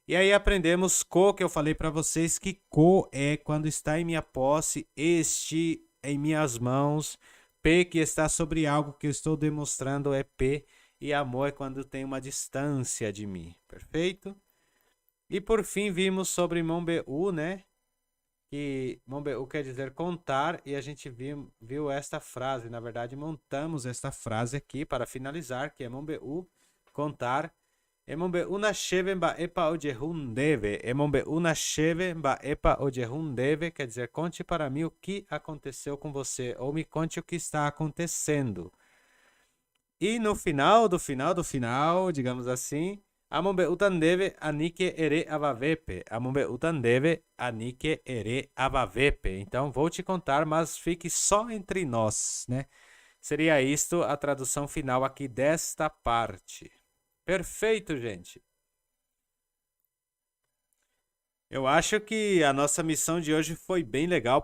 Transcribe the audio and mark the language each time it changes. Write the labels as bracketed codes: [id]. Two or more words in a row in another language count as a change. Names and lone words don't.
[pt] E aí aprendemos co, que eu falei para vocês que co é quando está em minha posse, este em minhas mãos, p que está sobre algo que eu estou demonstrando é p, e amor é quando tem uma distância de mim, perfeito? E por fim vimos sobre Monbeu, né? Que Monbeu quer dizer contar, e a gente viu esta frase, na verdade montamos esta frase aqui para finalizar, que é Monbeu, contar. [gn] Emombe una sheve mba epa ojehun deve. Emombe una sheve mba epa ojehun deve [pt] quer dizer conte para mim o que aconteceu com você, ou me conte o que está acontecendo. E no final do final, digamos assim, [gn] amombe utan deve anike ere avavepe. [pt] Amombe utan deve anike ere avavepe. Então vou te contar, mas fique só entre nós, né? Seria isto a tradução final aqui desta parte. Perfeito, gente. Eu acho que a nossa missão de hoje foi bem legal.